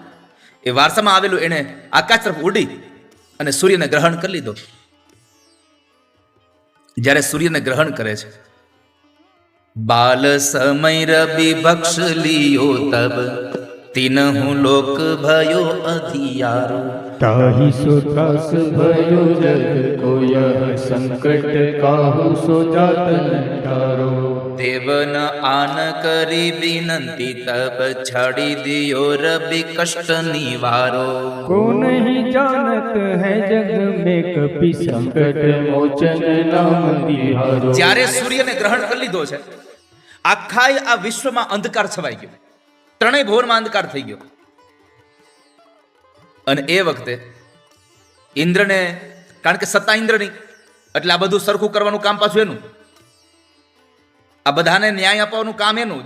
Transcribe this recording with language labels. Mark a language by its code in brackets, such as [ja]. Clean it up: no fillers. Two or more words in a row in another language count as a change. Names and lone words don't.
[gu] એ વારસામાં આવેલું એને આકાશ તરફ ઉડી અને સૂર્યને ગ્રહણ કરી લીધો. જ્યારે સૂર્યને ગ્રહણ કરે છે, [awa] बाल समय रवि बक्ष लियो तब तीनहुं लोक भयो अधियारो. ताहि सो त्रास भयो जग को यह संकट काहू सो जातन तारो. देवन आन करी विनंती तब छाड़ी दियो रवि कष्ट निवारो. को नहीं जानत है जग में कपि संकट मोचन नाम तिहारो. [gu] જ્યારે સૂર્યને ગ્રહણ કરી લીધો છે, આખા આ વિશ્વમાં અંધકાર છવાઈ ગયો, ત્રણેય ભુવનમાં અંધકાર થઈ ગયો. અને એ વખતે ઇન્દ્રને, કારણ કે સત્તા ઇન્દ્રની, એટલે આ બધું સરખું કરવાનું કામ પાછું એનું, આ બધાને ન્યાય આપવાનું કામ એનું.